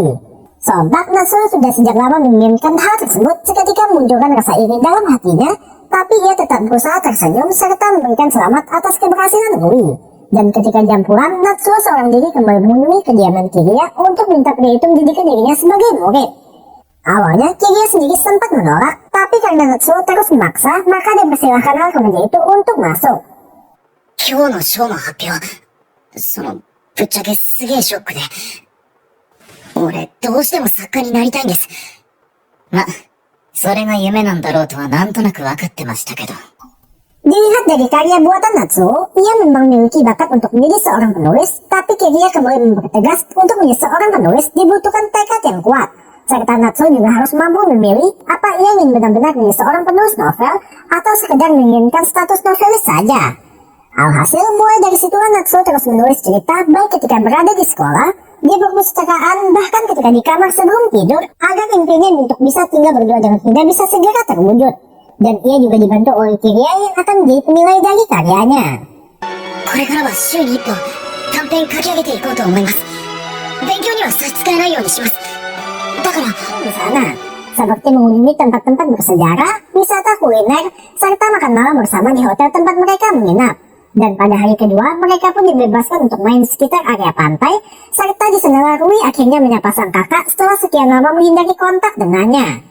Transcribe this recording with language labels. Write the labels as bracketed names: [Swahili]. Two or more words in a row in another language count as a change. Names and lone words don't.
[Indonesian] Sontak Natsuo sudah sejak lama menginginkan hal tersebut seketika munculkan rasa iri dalam hatinya, tapi ia tetap berusaha tersenyum serta memberikan selamat atas keberhasilan Rui. Dan ketika jam pulang, Natsuo seorang diri kembali memenuhi kediaman Kiria untuk minta pria itu menjadikan dirinya sebagai murid. Awalnya Kiria sendiri sempat menolak, tapi karena Natsuo terus memaksa, maka dipersilahkanlah remaja itu untuk masuk. [Japanese] 今日のショーの発表、ぶっちゃけすげえショックで。俺、どうしても作家になりたいんです。ま、それが夢なんだろうとはなんとなく分かってましたけど。 [Indonesian] Dilihat dari karya buatan Natsuo, ia memang memiliki bakat untuk menjadi seorang penulis, tapi Kiria kembali mempertegas untuk menjadi seorang penulis dibutuhkan tekad yang kuat. Serta Natsuo juga harus mampu memilih apa ia ingin benar-benar menjadi seorang penulis novel atau sekedar menginginkan status novelis saja. Alhasil, mulai dari situlah Natsuo terus menulis cerita baik ketika berada di sekolah, di perpustakaan, bahkan ketika di kamar sebelum tidur, agar impiannya untuk bisa tinggal berdua dengan Hina bisa segera terwujud. Dan ia juga dibantu oleh Kiria yang akan menjadi penilai dari karyanya. [Japanese] これからは週に1本短編書き上げていこうと思います。勉強には差し支えないようにします。だから、 [Indonesian] Di sana, seperti mengunjungi tempat-tempat bersejarah, wisata kuliner, serta makan malam bersama di hotel tempat mereka menginap. Dan pada hari kedua, mereka pun dibebaskan untuk main di sekitar area pantai, serta di sana Rui akhirnya menyapa sang kakak setelah sekian lama menghindari kontak dengannya.